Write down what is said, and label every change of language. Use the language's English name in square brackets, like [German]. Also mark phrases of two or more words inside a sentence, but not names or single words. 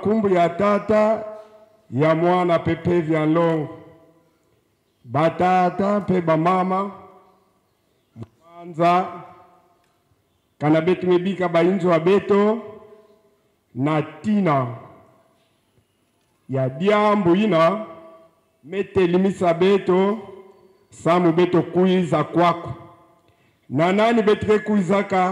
[Kituba (Democratic Republic of Congo)] ya tata ya mwana pepe vya longo. Batata pe bamama mwanza kana betu mebika bainzo wa beto na tina ya diambu ina mete limisa beto samu beto kuiza kwako. Na nani betre kuizaka?